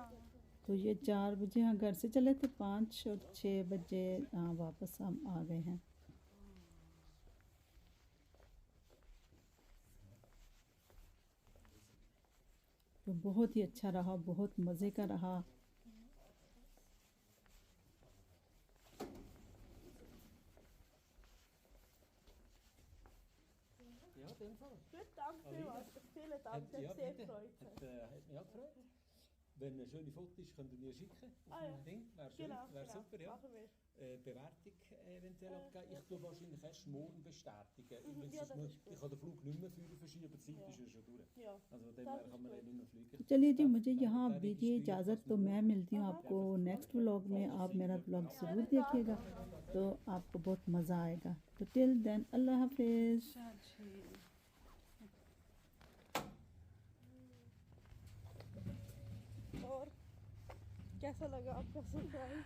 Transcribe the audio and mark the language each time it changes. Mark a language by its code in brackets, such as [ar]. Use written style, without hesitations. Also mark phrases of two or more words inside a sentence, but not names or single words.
[ur] تو یہ 4 بجے ہاں گھر سے چلے تھے، 5 اور 6 بجے واپس ہم آ گئے ہیں. تو بہت ہی اچھا رہا، بہت مزے کا رہا. [de] Ja, in dem Fall. Gut, danke vielmals. Vielen Dank, Ja, hat sehr bitte. gefreut. Hat mich auch gefreut. Wenn schöne Fotos könnt ihr mir schicken auf Ah, ja. dem Ding. Wäre schön, Genau, wäre genau. super, ja. Machen wir. Bewertung eventuell abgeben. Ich tue wahrscheinlich erst morgen bestätigen. Übrigens Ja, ist das nur, ist gut. ich kann den Flug nicht mehr verschieben, die Zeit Ja. ist ja schon durch. Ja. Also von dem Das her ist kann man gut. dann nicht mehr fliegen. [ur] چلیے جی [de] Das- [ur] مجھے [de] der- [ur] یہاں [de] der [ur] دیجیے [de] registriert [ur] اجازت. [de] als [ur] تو میں [de] morgen. [ur] ملتی ہوں آپ کو [en] next vlog [ur] میں. آپ میرا ولاگ ضرور دیکھیے گا تو آپ کو بہت مزہ آئے گا. تو [en] till then [ur] اللہ حافظ. اچھا جی. اور کیسا لگا آپ کا سرپرائز؟